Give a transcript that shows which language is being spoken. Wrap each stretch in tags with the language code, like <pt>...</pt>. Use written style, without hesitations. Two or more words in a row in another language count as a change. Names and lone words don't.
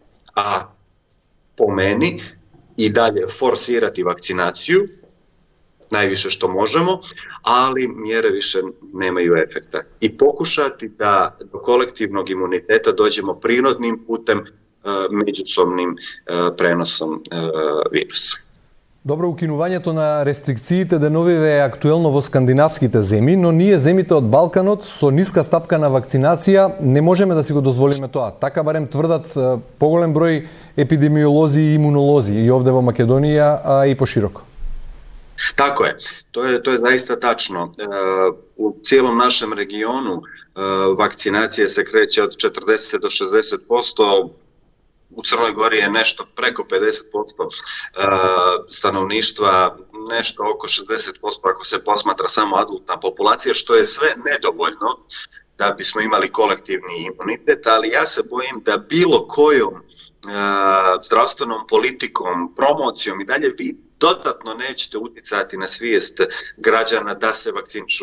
<sr>A po meni i dalje forsirati vakcinaciju, najviše što možemo, ali mjere više nemaju efekta. I pokušati da do kolektivnog imuniteta dođemo prirodnim putem, međusobnim prenosom virusa.</sr> <mk>Добро, укинувањето на рестрикциите деновиве е актуелно во скандинавските земји, но ние земите од Балканот со ниска стапка на вакцинација не можеме да си го дозволиме тоа. Така барем тврдат поголем број епидемиолози и имунолози и овде во Македонија, а и пошироко.</mk> <sr>Tako je, to je zaista tačno. U cijelom našem regionu vakcinacija se kreće od 40 do 60%, u Crnoj Gori je nešto preko 50% stanovništva, nešto oko 60% ako se posmatra samo adultna populacija, što je sve nedovoljno da bismo imali kolektivni imunitet, ali ja se bojim da bilo kojom zdravstvenom politikom, promocijom i dalje vi dodatno nećete uticati na svijest građana da se vakcinišu.</sr>